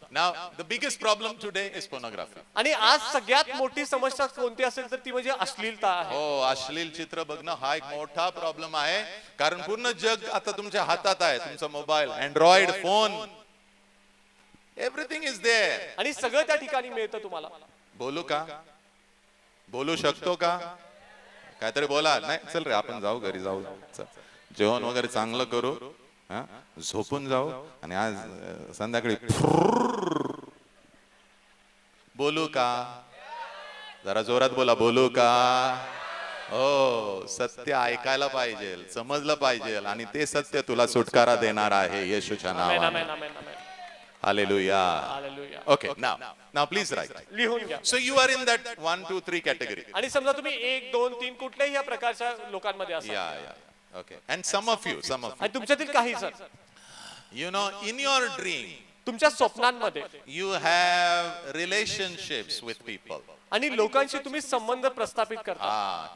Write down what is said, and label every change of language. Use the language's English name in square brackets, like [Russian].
[English] Now the biggest problem today is pornography. [Marathi] आणि आज सगळ्यात मोठी समस्या कोणती असेल तर ती म्हणजे अश्लीलता आहे. हो, अश्लील चित्र बघणं हा एक मोठा प्रॉब्लेम आहे. कारण पूर्ण जग आता तुमच्या हातात आहे. तुमचा mobile, Android phone, [English] Everything is there. [Marathi] आणि सगळं त्या ठिकाणी मिळतं तुम्हाला. बोलू का, बोलू शकतो का, काहीतरी बोला. नाही, चल रे आपण जाऊ, घरी जाऊ, चल जेवण वगैरे चांगलं करू, झोपून जाऊ, आणि आज संध्याकाळी बोलू का. जरा जोरात बोला, बोलू का. हो, सत्य ऐकायला पाहिजे, समजलं पाहिजे, आणि ते सत्य तुला सुटकारा देणार आहे येशूच्या आमेन, नावाने. आमेन, आमेन, आमेन. Hallelujah. Hallelujah. [English] Okay, now please write. [Marathi] लिहून घ्या. [English] So you are in that 1, 2, 3 category. [Marathi] आणि समजा तुम्ही 1, 2, 3 कुठल्याही या प्रकारच्या लोकांमध्ये असाल. [English] Yeah. Okay. And some of you, [Marathi] आणि तुमच्यातील काही जण [English] in your dream, [Marathi] तुमच्या स्वप्नांमध्ये [English] you have relationships with people. [Marathi] आणि लोकांशी तुम्ही संबंध प्रस्थापित करता.